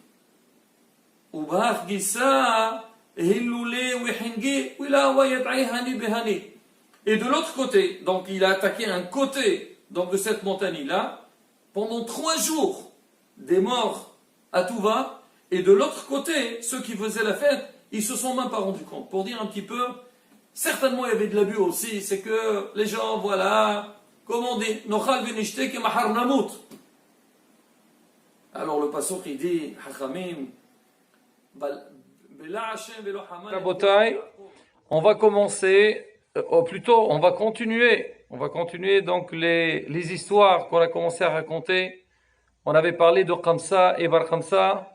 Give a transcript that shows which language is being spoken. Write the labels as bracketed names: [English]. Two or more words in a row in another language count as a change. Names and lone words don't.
[French] Et de l'autre côté, donc il a attaqué un côté donc, de cette montagne-là, pendant 3 jours, des morts à tout va, et de l'autre côté, ceux qui faisaient la fête, ils se sont même pas rendus compte. Pour dire un petit peu, certainement il y avait de l'abus aussi, c'est que les gens, voilà, comme on dit, [Hebrew] נאכל ונשתה מחר נמות. [French] Alors le pasuk il dit, [Hebrew] חכמים רבותי, [French] on va commencer, plutôt on va continuer donc les histoires qu'on a commencé à raconter On avait parlé de Khamsa et Bar Khamsa.